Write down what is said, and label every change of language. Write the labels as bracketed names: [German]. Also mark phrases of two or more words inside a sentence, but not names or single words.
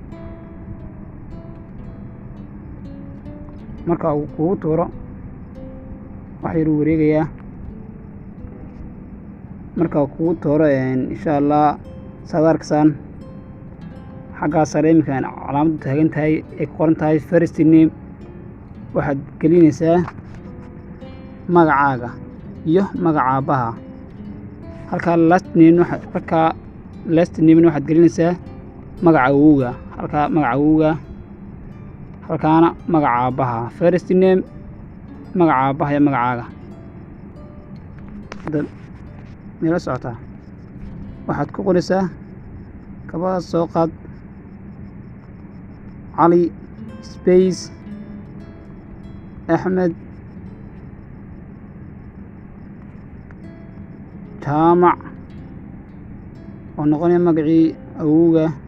[Somali] marka uu kugu tuuro wax yar uu wareegayaa. marka uu kugu tuuro [Arabic] إن شاء الله [Somali] saad arkaysaan xaggaa sare iminkaan calaamadu taagan tahay ay ku qoran tahay [English] first name. [Somali] waxaad gelinaysaa magacaaga iyo magaca aabbaha. halkaa [English] last name [Somali] waxaad gelinaysaa magaca awowga. halkaa magaca awowga, halkaana magaca aabbaha. [English] first name, [Somali] magaca aabbaha iyo magacaaga. hadda meela socotaa waxaad ku qoraysaa kabada soo qaad Cali space Axmed Jaamac oo noqonaya magacii awowga.